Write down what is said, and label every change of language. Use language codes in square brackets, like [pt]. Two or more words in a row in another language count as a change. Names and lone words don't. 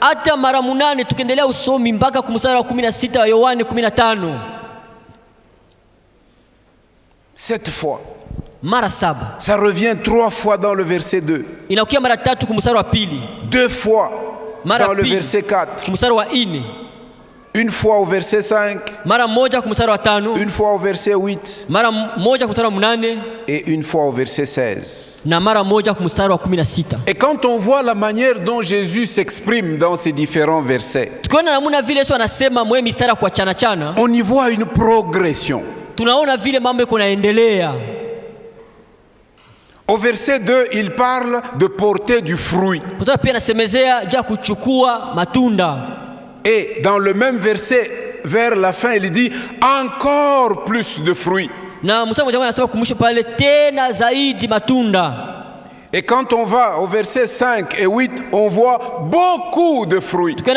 [sw] Hata mara 8 tukiendelea usomi mpaka mstari wa 16 wa Yohane 15. [fr] 7 fois. [sw] Mara 7. [fr] Ça revient 3 fois dans le verset 2. [sw] Inakuja mara 3 kumstari wa pili. [fr] 2 fois [sw] mara [fr] dans le [sw] pili, [fr] verset 4. [sw] Kumstari wa 4. [fr] Une fois au verset 5. [sw] Mara 1 kumstari wa 5. [fr] Une fois au verset 8. [sw] Mara 1 kumstari wa 8. [fr] Et une fois au verset 16. [sw] Na mara 1 kumstari wa 16. [fr] Et quand on voit la manière dont Jésus s'exprime dans ces différents versets, [sw] tukiona namna vile Yesu anasema mwe mistari kwa chana chana, [fr] on y voit une progression. [sw] Tunaona vile mambo yako yanaendelea. [fr] Au verset 2, il parle de porter du fruit. Et dans le même verset, vers la fin, il dit encore plus de fruits. Et quand on va au verset 5 et 8, on voit beaucoup de fruits.